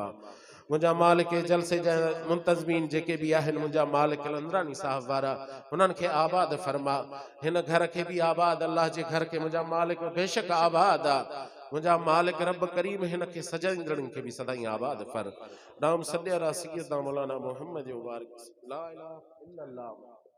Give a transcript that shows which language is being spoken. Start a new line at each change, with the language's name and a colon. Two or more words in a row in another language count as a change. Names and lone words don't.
Sindhi: मुंहिंजा मालिक जलसे जा मुंतज़मीन जेके भी आहिनि मुंहिंजा मालिक कलंदरानी साहब वारा उन्हनि खे आबाद फरमा। हिन घर खे भी आबाद, अल्लाह जे घर के मुंहिंजा मालिक बेशक आबाद आहे। मुंहिंजा मालिक रब करीम हिन खे सजंदड़नि खे भी सदाई आबाद फर।
Arabic: نام صل على سيدنا مولانا محمد وبارك لا إله إلا الله.